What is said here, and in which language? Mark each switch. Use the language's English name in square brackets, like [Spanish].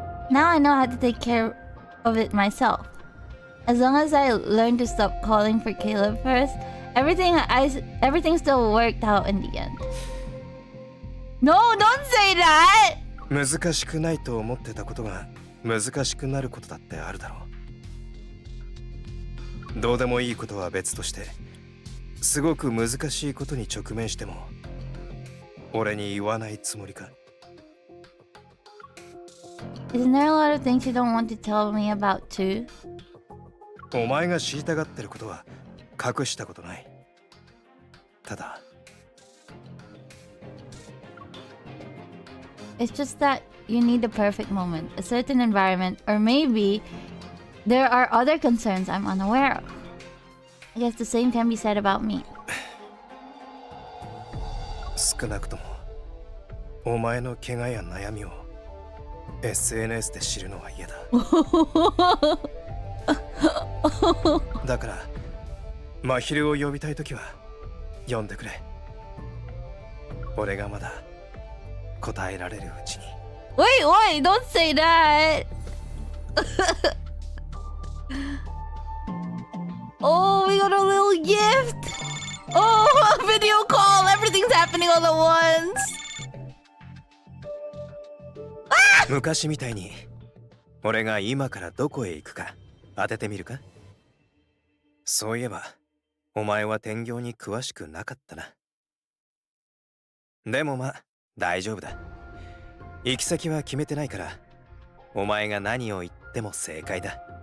[English] Now I know how to take care of it myself. As long as I learn to stop calling for Caleb first, everything still worked out in the end. No, don't say that! [Japanese] 難しくないと思ってたことが難しくなることだってあるだろう。どうでもいいことは別として、すごく難しいことに直面しても俺に言わないつもりか？ [English] Isn't there a lot of things you don't want to tell me about too? [Japanese] お前が知りたがってることは隠したことない。ただ [English] It's just that you need the perfect moment, a certain environment, or maybe there are other concerns I'm unaware of. I guess the same can be said about me. [Japanese] 少なくともお前の怪我や悩みを SNS で知るのは嫌だ。だから真昼を呼びたいときは呼んでくれ。俺がまだ答えられるうちに。 [English] Wait, don't say that! Oh, we got a little gift! Oh, a video call! Everything's happening all at once! [Japanese] 昔みたいに俺が今からどこへ行くか当ててみるか？そういえばお前は天行に詳しくなかったな。でもまあ大丈夫だ。行き先は決めてないからお前が何を言っても正解だ。